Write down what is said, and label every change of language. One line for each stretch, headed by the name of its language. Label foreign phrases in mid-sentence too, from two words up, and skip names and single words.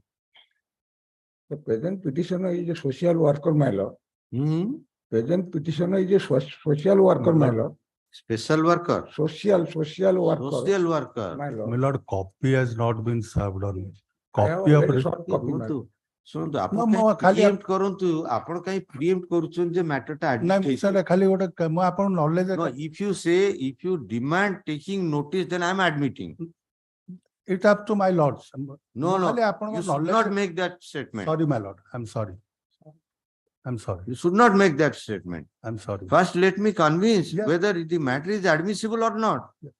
English: The present petitioner is a social worker, my Lord. Present petitioner is a social worker, my Lord. Special worker. Social worker. Social worker. My Lord. My Lord, copy has not been served on me. I have Copy of already sought copy, my Lord.
Odia: ଶୁଣନ୍ତୁ ଆପଣ ପ୍ରିଏମ୍ପ୍ଟ କରନ୍ତୁ ଆପଣ କାଇଁ ପ୍ରିଏମ୍ପ୍ଟ କରୁଛନ୍ତି ଯେ ମ୍ୟାଟରଟା ନାଇଁ ସାର୍ ଖାଲି ଗୋଟେ ମୁଁ ଆପଣଙ୍କୁ ନଲେଜ
English: if you demand taking notice then I am admitting. It's up to my lords. No, you should not make that statement. Sorry, my lord. I'm sorry. You should not make that statement. I'm sorry. First, let me convince whether the matter is admissible or not.